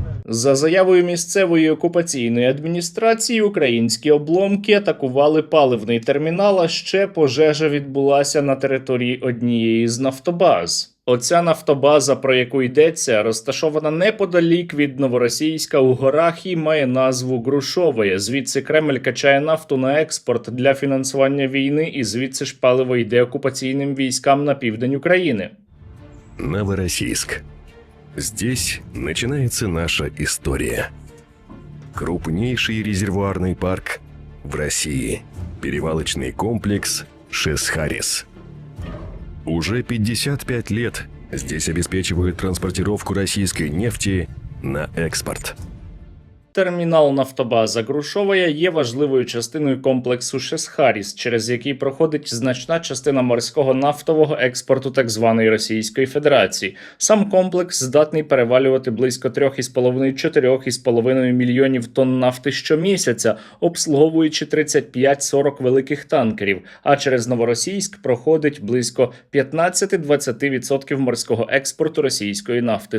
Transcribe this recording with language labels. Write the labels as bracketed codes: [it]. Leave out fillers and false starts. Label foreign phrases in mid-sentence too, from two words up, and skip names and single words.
[uk] За заявою місцевої окупаційної адміністрації, українські обломки атакували паливний термінал, а ще пожежа відбулася на території однієї з нафтобаз. Оця нафтобаза, про яку йдеться, розташована неподалік від Новоросійська у горах і має назву Грушове. Звідси Кремль качає нафту на експорт для фінансування війни, і звідси ж паливо йде окупаційним військам на південь України. [ru] Новороссийск. Здесь начинается наша история. Крупнейший резервуарный парк в России. Перевалочный комплекс «Шесхарис». Уже 55 лет здесь обеспечивают транспортировку российской нефти на экспорт. [uk] Термінал нафтобаза Грушова є важливою частиною комплексу Шесхаріс, через який проходить значна частина морського нафтового експорту так званої Російської Федерації. Сам комплекс здатний перевалювати близько 3,5–4,5 мільйонів тонн нафти щомісяця, обслуговуючи 35–40 великих танкерів, а через Новоросійськ проходить близько 15–20% морського експорту російської нафти.